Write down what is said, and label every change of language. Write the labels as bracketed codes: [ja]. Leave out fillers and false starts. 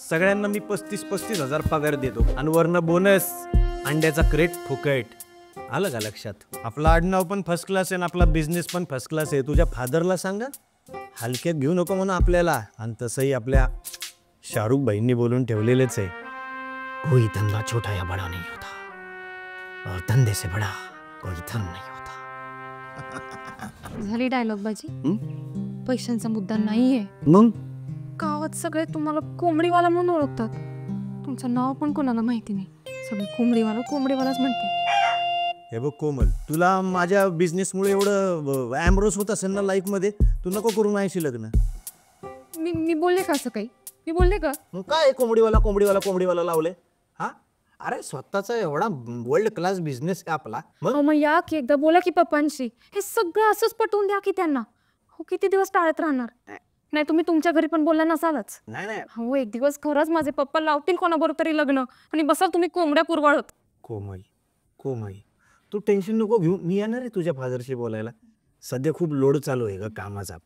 [mr] सगळ्यांना मी 35,000 पगार देतो आणि वरनं बोनस अंड्याचा क्रेट फुकट. आलं का लक्षात. आपला आडनाव पण फर्स्ट क्लास आहे आणि आपला बिझनेस पण फर्स्ट क्लास आहे. तुझ्या फादरला सांगा हलक्यात घेऊ नको म्हणून आपल्याला. आणि तसंही आपल्या शाहरुख भाईंनी बोलून ठेवलेलेच आहे. [hi] कोई धंदा छोटा या बडा नहीं होता और धंदे से बडा कोई धन नहीं होता. [mr] झाली डायलॉग बाजी. पैशांचा मुद्दा नाहीये. मग गावात सगळे तुम्हाला कोंबडीवाला म्हणून ओळखतात. तुमचं नाव पण कोणाला माहिती नाही. सगळे कोंबडीवालाच म्हणते. हे बघ कोमल तुला माझ्या बिझनेसमुळे एवढं ॲम्ब्रोस होत असेल ना लाईफमध्ये. तू नको करून आहेशी लग्न. मी बोलले का असं काही. मी बोलले का. काय कोंबडीवाला लावले. हा अरे स्वतःचा एवढा वर्ल्ड क्लास बिझनेस आहे आपला. मग या की एकदा बोला की पप्पांशी. हे सगळं असंच पटवून द्या की त्यांना. हो किती दिवस टाळत राहणार. नाही तुम्ही तुमच्या घरी पण बोलला नसालच. नाही हो एक दिवस खरंच माझे पप्पा लावतील कोणाबरोबर तरी लग्न आणि बसाल तुम्ही कोंबड्या कुरवाळत. कोमल तू टेन्शन नको घेऊ. मी येणार आहे तुझ्या फादरशी बोलायला. सध्या खूप लोड चालू आहे ग कामाचा.